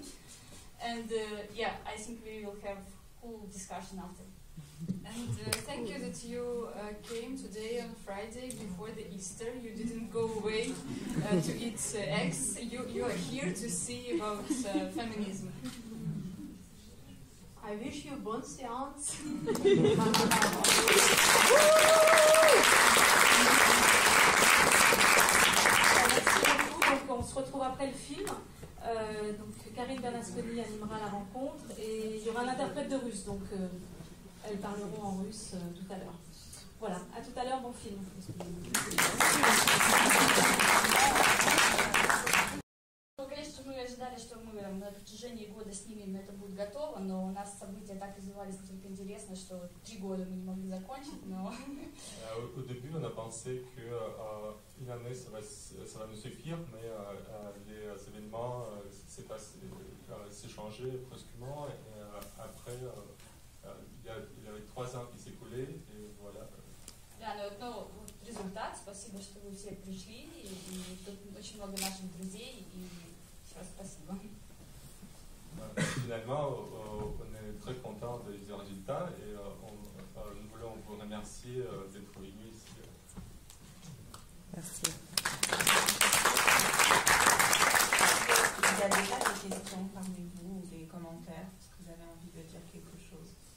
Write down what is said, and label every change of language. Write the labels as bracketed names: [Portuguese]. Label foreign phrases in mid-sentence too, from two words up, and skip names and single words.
[English] And yeah, I think we will have cool discussion after. And thank you that you came today on Friday before the Easter. You didn't go away to eat eggs. You are here to see about feminism. I wish you [French] bonne séance. Donc on se retrouve après le film. Donc Karine Bernasconi animera la rencontre et il y aura un interprète de russe. Donc elles parleront en russe tout à l'heure. Voilà, à tout à l'heure, bon film. [Russian] Конечно, мы ожидали, что мы на протяжении года снимем, это будет готово, но у нас события так развивались настолько интересно, что 3 года мы не могли закончить, но... [French] Au début, on a pensé qu'une année, ça va nous suffire, mais les événements s'est changé brusquement, et après, il y avait 3 ans qui s'écoulaient, et voilà. [Russian] Да, но результат, спасибо, что вы все пришли, и тут очень много наших друзей, и еще раз спасибо. [French] Finalement, on est très content des résultats, et nous voulons vous remercier d'être venus ici. Merci. Il y a déjà des questions parmi vous ou des commentaires, est-ce que vous avez envie de dire quelque chose?